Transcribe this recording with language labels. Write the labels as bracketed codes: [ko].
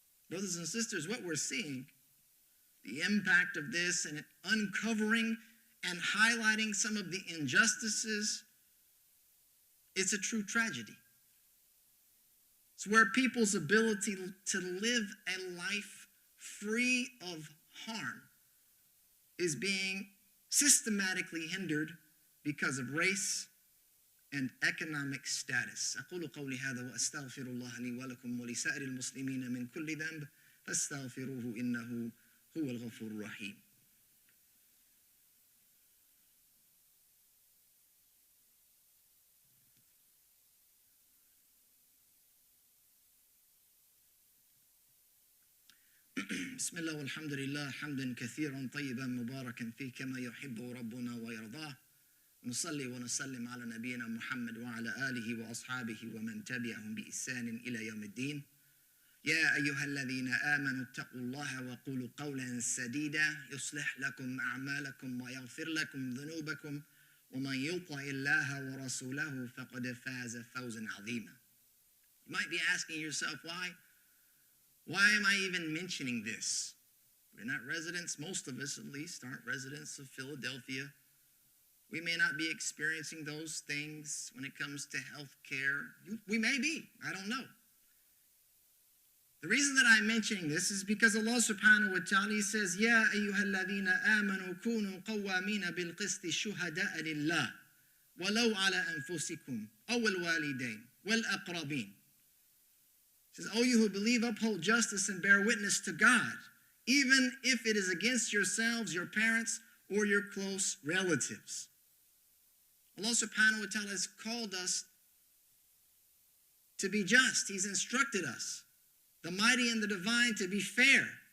[en] Brothers and sisters, what we're seeing, the impact of this and uncovering and highlighting some of the injustices, it's a true tragedy. It's where people's ability to live a life free of harm is being systematically hindered because of race and economic status. [ar] أقول قولي هذا وأستغفر الله لي ولكم ولسائر المسلمين من كل ذنب فاستغفروه إنه هو الغفور الرحيم. بسم الله والحمد لله حمدا كثيرا طيبا مباركا فيه كما يحب ربنا ويرضاه نصلي ونسلم على نبينا محمد وعلى آله وأصحابه ومن تبعهم بإحسان إلى يوم الدين. يا أيها الذين آمنوا اتقوا الله وقولوا قولا سديدا يصلح لكم أعمالكم ويغفر لكم ذنوبكم ومن يطع الله ورسوله فقد فاز فوزا عظيما. [en] You might be asking yourself, why am I even mentioning this? We're not residents, most of us at least aren't residents of Philadelphia. We may not be experiencing those things when it comes to health care. We may be, I don't know. The reason that I'm mentioning this is because Allah subhanahu wa ta'ala says, [ar] يَا أَيُّهَا الَّذِينَ آمَنُوا كُونُوا قَوَّامِينَ بِالْقِسْطِ شُهَدَاءَ لِلَّهِ وَلَوْ عَلَى أَنفُسِكُمْ أَوْ الْوَالِدَيْنِ وَالْأَقْرَبِينَ. [en] It says, "O you who believe, uphold justice and bear witness to God, even if it is against yourselves, your parents, or your close relatives." Allah subhanahu wa ta'ala has called us to be just. He's instructed us, the mighty and the divine, to be fair.